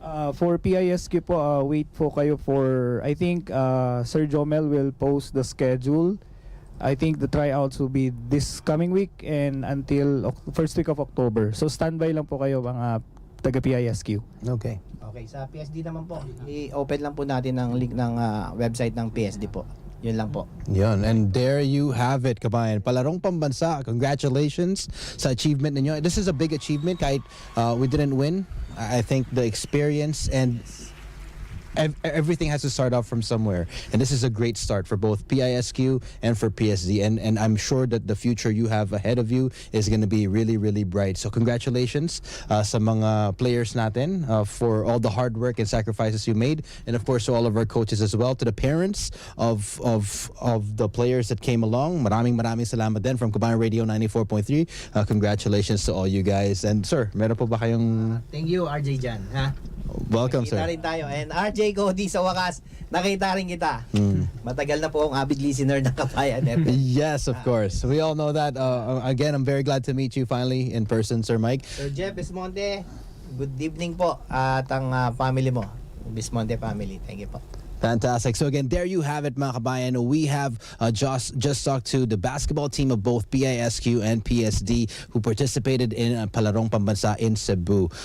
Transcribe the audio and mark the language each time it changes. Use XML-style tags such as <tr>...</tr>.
<en>For PISQ po, wait po kayo for, I think Sir Jomel will post the schedule. I think the tryouts will be this coming week and until first week of October.</en> <tl>So standby lang po kayo mga taga PISQ. Okay. Okay, sa PSD naman po, i-open lang po natin ang link ng website ng PSD po. Yun lang po. Yun.</tl> <en>And there you have it, Qabayan. Palarong Pambansa. Congratulations sa achievement ninyo. This is a big achievement</en> <tl>kahit</tl> <en>we didn't win. I think the experience and everything has to start off from somewhere, and this is a great start for both PISQ and for PSD, and I'm sure that the future you have ahead of you is going to be really bright. So congratulations sa mga players natin for all the hard work and sacrifices you made, and of course to all of our coaches as well, to the parents of the players that came along.</en> <tl>Maraming salamat din from Qabayan Radio 94.3.</tl> <en>Congratulations to all you guys.</en> <tl>And sir, meron po ba kayong</tl> <en>Thank you, RJ Jan, ha? Welcome, sir.</en> <tl>Nakita rin tayo. And RJ Cody, sa wakas, nakita rin kita. Matagal na po akong avid listener ng Qabayan.</tl> <en>Yes, of course. We all know that. Again, I'm very glad to meet you finally in person, Sir Mike. Sir Jeff Bismonte, good evening po.</en> <tl>At ang family mo, Bismonte family.</tl> <en>Thank you po. Fantastic. So again, there you have it, mga kabayan. We have just talked to the basketball team of both PISQ and PSD who participated in Palarong Pambansa in Cebu.</en>